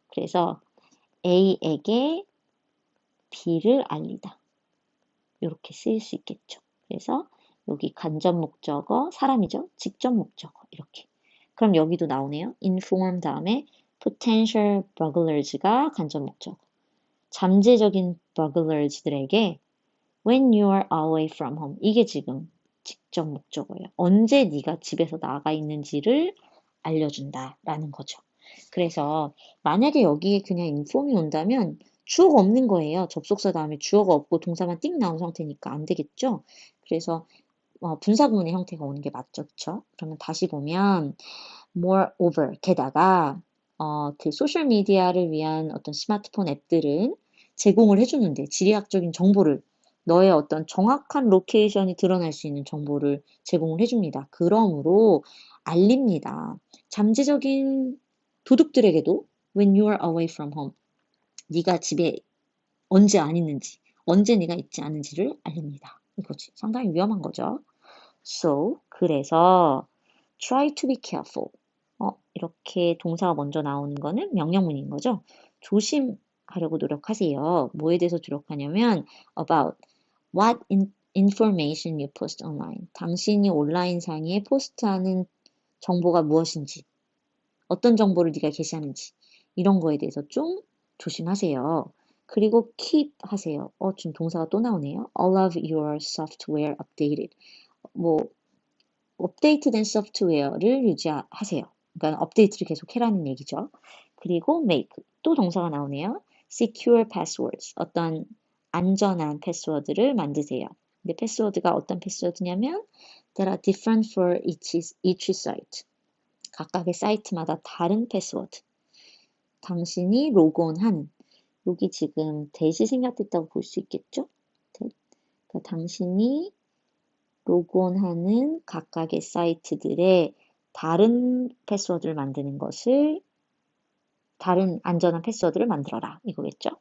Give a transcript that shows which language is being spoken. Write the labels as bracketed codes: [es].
[ko] 그래서 A에게 B를 알리다. 이렇게 쓰일 수 있겠죠. 그래서 여기 간접 목적어, 사람이죠. 직접 목적어, 이렇게. 그럼 여기도 나오네요. inform 다음에 potential burglars가 간접 목적어. 잠재적인 [en] burglars들에게 when you are away from home. [ko] 이게 지금 직접 목적어예요. 언제 네가 집에서 나가 있는지를 알려준다라는 거죠. 그래서 만약에 여기에 그냥 inform이 온다면 주어가 없는 거예요. 접속사 다음에 주어가 없고 동사만 띵 나온 상태니까 안 되겠죠. 그래서 분사구문의 형태가 오는 게 맞죠, 그쵸? 그러면 다시 보면 moreover, 게다가 그 소셜 미디어를 위한 어떤 스마트폰 앱들은 제공을 해주는데 지리학적인 정보를 너의 어떤 정확한 로케이션이 드러날 수 있는 정보를 제공을 해줍니다. 그러므로 알립니다. 잠재적인 도둑들에게도 [en] when you are away from home [ko] 네가 집에 언제 안 있는지 언제 네가 있지 않은지를 알립니다. 이거지. 상당히 위험한 거죠. [en] So [ko] 그래서 [en] try to be careful. [ko] 이렇게 동사가 먼저 나오는 거는 명령문인 거죠. 조심하려고 노력하세요. 뭐에 대해서 노력하냐면 [en] about what information you post online. [ko] 당신이 온라인상에 포스트하는 정보가 무엇인지, 어떤 정보를 네가 게시하는지 이런 거에 대해서 좀 조심하세요. 그리고 keep 하세요. 지금 동사가 또 나오네요. [en] All of your software updated. [ko] 뭐 업데이트된 소프트웨어를 유지하세요. 그러니까 업데이트를 계속 해라는 얘기죠. 그리고 make 또 동사가 나오네요. [en] secure passwords [ko] 어떤 안전한 패스워드를 만드세요. 근데 패스워드가 어떤 패스워드냐면 [en] that are different for each site. [ko] 각각의 사이트마다 다른 패스워드. 당신이 로그온하는 여기 지금 대시 생략됐다고 볼 수 있겠죠? 그러니까 당신이 로그온하는 각각의 사이트들의 다른 패스워드를 만드는 것을 다른 안전한 패스워드를 만들어라 이거겠죠?